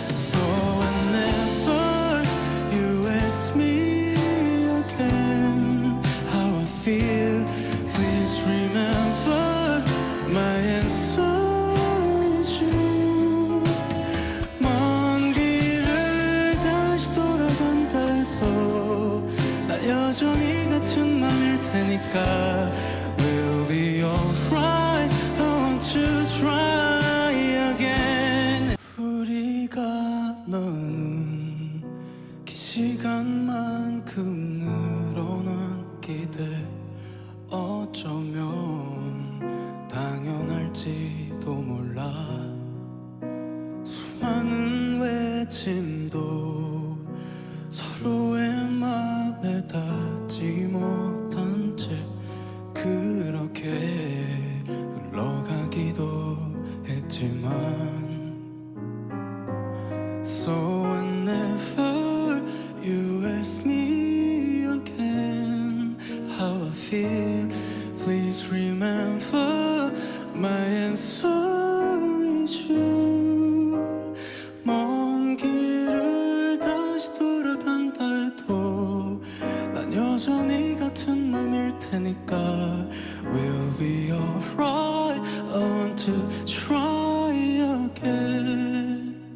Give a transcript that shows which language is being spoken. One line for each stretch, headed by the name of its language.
English: So whenever you ask me again how I feel, please remember my answer is you.
Korean: 먼 길을 다시 돌아간다 해도 나 여전히 같은 맘일 테니까
English: We'll be alright. I want to try again.
Korean: 우리가 나눈 긴 시간만큼 늘어난 기대, 어쩌면 당연할지도 몰라. 수많은 외침도 서로의 맘에 닿지 못한 채 그렇게 그렇게 흘러가기도 했지만
English: So whenever you ask me again how I feel, please remember my answer is you.
Korean: 먼 길을 다시 돌아간다 해도 난 여전히 같은 맘일 테니까
English: We'll be alright, I want to try again.